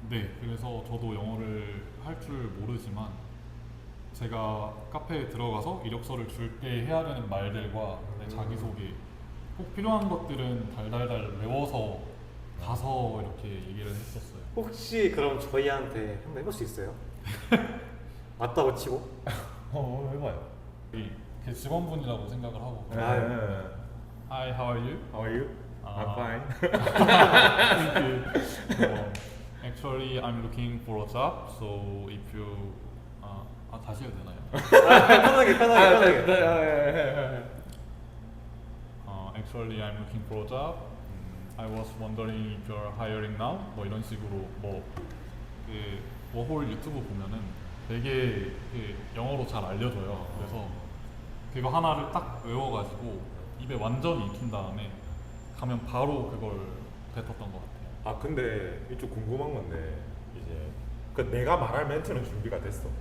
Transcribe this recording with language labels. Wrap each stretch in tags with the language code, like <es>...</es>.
<ko>네, 그래서 저도 영어를 할 줄 모르지만 제가 카페에 들어가서 이력서를 줄 때 해야 되는 말들과 내 자기소개 꼭 필요한 것들은 달달달 외워서 가서 이렇게 얘기를 했었어요. 혹시 그럼 저희한테 한번 해볼 수 있어요? 맞다고 치고? 해봐요. 그 직원분이라고 생각을 하고</ko> <en>Hi, how are you? How are you? I'm fine. Actually, I'm looking for a job. So if you</en> <ko>다시 해도 되나요? 편하게.</ko> <en>Actually, I'm looking for a job. I was wondering if you're hiring now.</en> <ko>뭐 이런 식으로 그 워홀 유튜브 보면은 되게 영어로 잘 알려줘요. 그래서 그거 하나를 딱 외워가지고 입에 완전히 익힌 다음에 가면 바로 그걸 뱉었던 것 같아요. 근데 이쪽 궁금한 건데 이제 내가 말할 멘트는 준비가 됐어.</ko>